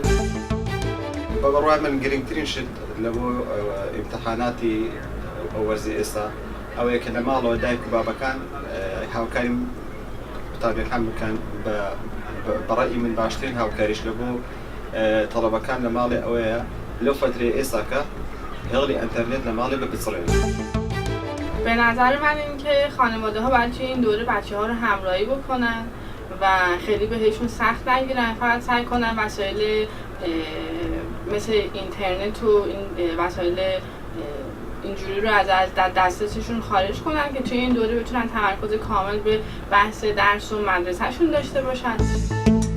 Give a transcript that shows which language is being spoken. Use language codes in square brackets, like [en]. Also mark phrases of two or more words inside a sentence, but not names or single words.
[ckb] بەڕای من گرنگترین شت لە بۆ ئیمتحاناتی ئەو وەرزی ئێستا ئەوەیە کە لە ماڵەوە دایک و بابەکان هاوکاری قوتابیەکان بکەن بەڕای من باشترین هاوکاریش لە بۆ تەڵەبەکان لە ماڵێ ئەوەیە لەو فترەی ئێستاکە هێڵی ئینتەرنێت لە ماڵێ بپچڕێن. [fa] به نظر من اینکه خانواده ها باید توی این دوره بچه ها رو همراهی بکنن و خیلی بهشون سخت نگیرن، فقط سعی کنن وسایل مثل اینترنت و این وسایل اینجوری رو از دسترسشون خارج کنن که توی این دوره بتونن تمرکز کامل به بحث درس و مدرسهشون داشته باشن.